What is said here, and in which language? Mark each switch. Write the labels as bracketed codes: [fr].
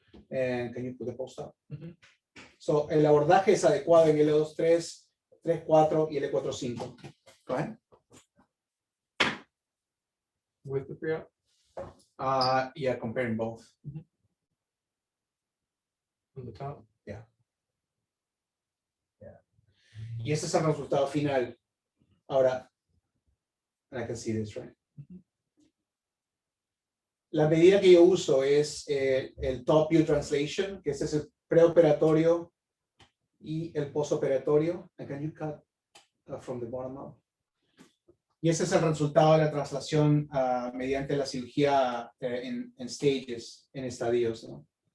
[en] Can you put the post up? So, [es] el abordaje es adecuado en L2-3, 3-4 y L4-5. [en] Go ahead. With the pre-op? Yeah, comparing both. On the top. Yeah. Yeah. [es] Y este es el resultado final. [en] Ahora, I can see this, right? [es] La medida que yo uso es el [en] top view translation, [es] que este es el preoperatorio y el postoperatorio. [en] And can you cut from the bottom up? [es] Y ese es el resultado de la traslación mediante la cirugía en stages, en estadios, ¿no?